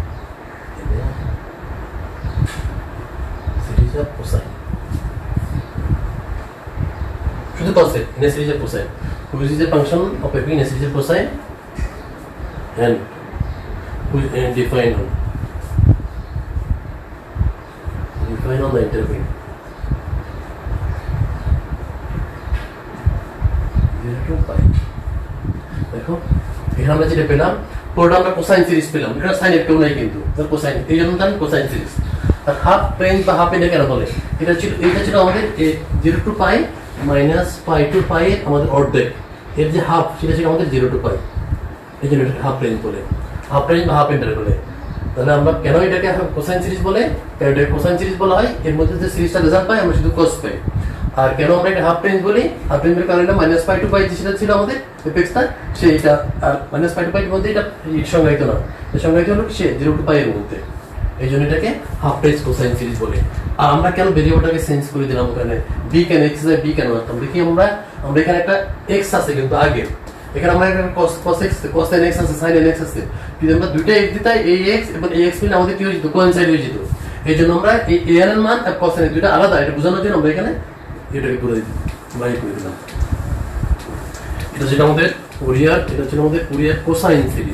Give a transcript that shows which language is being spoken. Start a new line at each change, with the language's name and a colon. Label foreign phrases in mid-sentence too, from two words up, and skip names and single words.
English: শুধু cosine in a series of cosine who is the function of fx in a series of cosine and who define on the interval 0 to pi
Bangla: দেখো এখানে আমরা যেটা পেলাম পুরোটা আমরা
English: cosine series
Bangla: পেলাম এটা সাইন এর কেউ নাই কিন্তু তার কোসাইন এই জন্য তার
English: cosine series
Bangla: আর
English: half range
Bangla: বা হাফ এটা কেন বলে এটা ছিল আমাদের
English: 0 to pi minus pi to pi
Bangla: আমাদের অর্ধেক এর যে হাফ সেটা ছিল আমাদের
English: 0 to pi
Bangla: এই জন্য এটা
English: half range
Bangla: বলে
English: half range
Bangla: বা
English: half interval
Bangla: বলে তাহলে আমরা কেন এটাকে
English: cosine series
Bangla: বলে কারণ এটা
English: cosine series
Bangla: বলা হয় এর মধ্যে যে সিরিজটা রেজাল্ট পাই আমরা শুধু cos পাই আর কেন আমরা এটা
English: half range
Bangla: বলি হাফ রেঞ্জের কারণে এটা
English: minus pi to pi
Bangla: যেটা ছিল আমাদের এফএক্সটা সেইটা আর
English: minus pi to pi
Bangla: এর মধ্যে এটা সংজ্ঞায়িত না এই সংজ্ঞায়িত হলো সে
English: 0 to pi
Bangla: এর মধ্যে এই জন্য এটাকে
English: half range cosine series
Bangla: বলে আর আমরা কেন ভেরিয়েবলটাকে চেঞ্জ করে দিলাম ওখানে b কেন x এ b কেন রাখতাম দেখি আমরা এখানে একটা x আছে কিন্তু আগে এখানে আমরা একটা
English: cos x cos nx
Bangla: আছে
English: sin nx
Bangla: আছে যদি আমরা দুইটা x দিতাই ax এবং ax মিলে আমাদের কি হয়ে যেত কোইনসাইড হয়ে যেত এই জন্য আমরা এই an এর মান আর
English: cos nx
Bangla: দুইটা আলাদা এটা বোঝানোর জন্য আমরা এখানে এটাকে করে দিলাম বাই করে দিলাম যেটা আমাদের ফুরিয়ার, এটা ছিল আমাদের
English: Fourier cosine series.